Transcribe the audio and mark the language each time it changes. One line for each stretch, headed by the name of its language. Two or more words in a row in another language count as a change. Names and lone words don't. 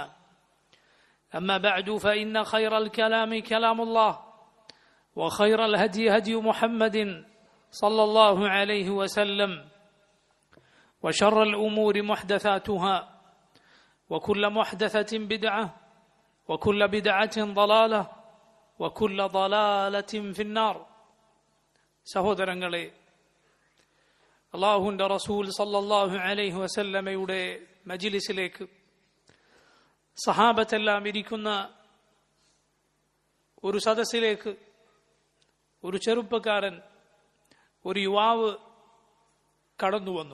Arabic: أما بعد فإن خير الكلام كلام الله وخير الهدي هدي محمد صلى الله عليه وسلم. وشر الأمور محدثاتها وكل محدثة بدعة وكل بدعة ضلالة وكل ضلالة في النار.
Malayalam: സഹോദരങ്ങളെ, അല്ലാഹുവിന്റെ റസൂൽ
Arabic: صلى الله عليه وسلم
Malayalam: മജ്ലിസിലേക്ക് സഹാബത്തെല്ലാം ഇരിക്കുന്ന ഒരു സദസ്സിലേക്ക് ഒരു ചെറുപ്പക്കാരൻ, ഒരു യുവാവ് കടന്നു വന്നു.